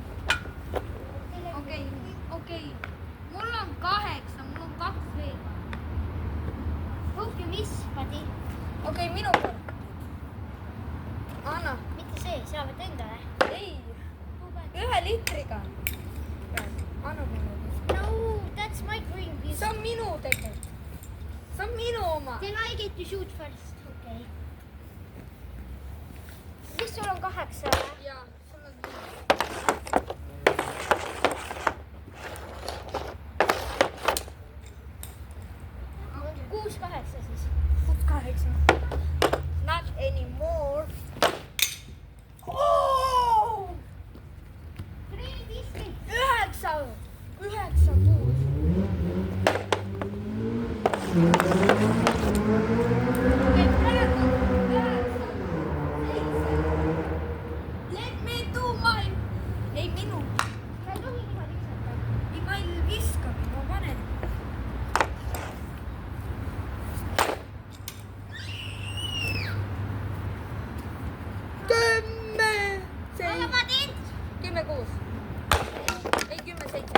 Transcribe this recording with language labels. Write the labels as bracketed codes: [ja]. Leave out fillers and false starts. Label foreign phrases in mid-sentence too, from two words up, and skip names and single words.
[et] okei. mul on 8, mul on 2 veel. okei, mis, Padi? okei, minu kord. anna. mitte see, sa võid endale. ei, 1 liitriga. anna mulle. [en] no, that's my green piece. [et] see on minu tegelikult. see on minu oma. [en] Then I get to shoot first. [et] Okay. Siis sul on 8. Jaa, sul on 6-8 siis. 8. [en] Not anymore. 3-15. Let me do my... [et] Ei minu. Sa ei tohi niimoodi visata. Ei, ma ei viskagi, ma panen. Aga ma teen. 10-6. Ei, 10-7.